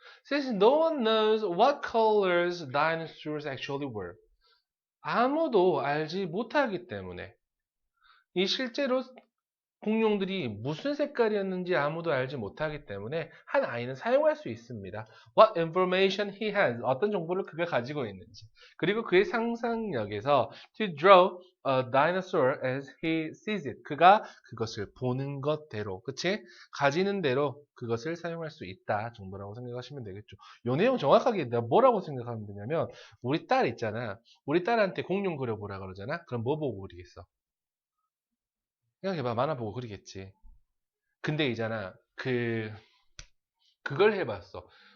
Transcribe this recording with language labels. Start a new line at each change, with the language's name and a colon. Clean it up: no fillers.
English: Since no one knows what colors dinosaurs actually were.
Korean: 아무도 알지 못하기 때문에 이 실제로 공룡들이 무슨 색깔이었는지 아무도 알지 못하기 때문에 한 아이는 사용할 수 있습니다.
English: What information he has.
Korean: 어떤 정보를 그가 가지고 있는지. 그리고 그의 상상력에서
English: to draw a dinosaur as he sees it.
Korean: 그가 그것을 보는 것대로, 그치? 가지는 대로 그것을 사용할 수 있다 정도라고 생각하시면 되겠죠. 이 내용 정확하게 내가 뭐라고 생각하면 되냐면 우리 딸 있잖아. 우리 딸한테 공룡 그려보라 그러잖아. 그럼 뭐 보고 그리겠어? 생각해봐. 만화 보고 그리겠지. 근데 있잖아. 그걸 해봤어.